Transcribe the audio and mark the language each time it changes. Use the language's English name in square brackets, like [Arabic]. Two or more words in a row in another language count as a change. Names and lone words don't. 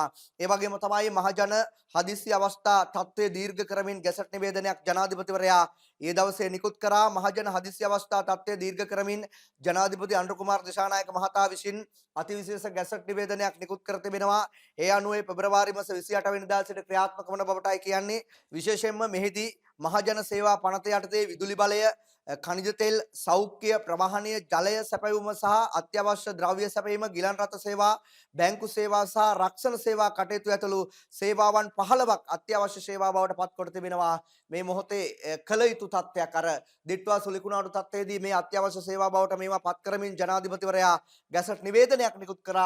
[Sinhala] ඒ වගේම තමයි මහජන හදිසි අවස්ථා තත්ත්වය දීර්ඝ කරමින් ගැසට් නිවේදනයක් ජනාධිපතිවරයා ඒ දවසේ නිකුත් කරා. මහජන හදිසි අවස්ථා තත්ත්වය දීර්ඝ කරමින් ජනාධිපති අනුර කුමාර දිසානායක මහතා විසින් අතිවිශේෂ ගැසට් නිවේදනයක් නිකුත් කර තිබෙනවා. ඒ අනුව පෙබරවාරි මාස 28 වෙනිදා සිට ක්‍රියාත්මක වන බවටයි කියන්නේ. විශේෂයෙන්ම මෙහිදී මහජන සේවා පනත යටතේ විදුලි බලය, ඛනිජ තෙල්, සෞඛ්‍ය, ප්‍රවාහනීය ජලය सැපයුම සහ අත්‍යවශ්‍ය ද්‍රව්‍ය සැපයීම, ගිලන් රථ සේවා, බැංකු සේවා සහ රක්ෂණ සේවා කටයුතු ඇතුළු සේවාවන් 15ක් අත්‍යවශ්‍ය සේවා බවට පත් කොට තිබෙනවා. මේ මොහොතේ කළ යුතු තත්ත්වයක් අර දිට්වා සුලිකුණාටු තත්ත්වයේදී මේ අත්‍යවශ්‍ය සේවා බවට මේවා පත් කරමින් ජනාධිපතිවරයා ගැසට් නිවේදනයක් නිකුත් කරා.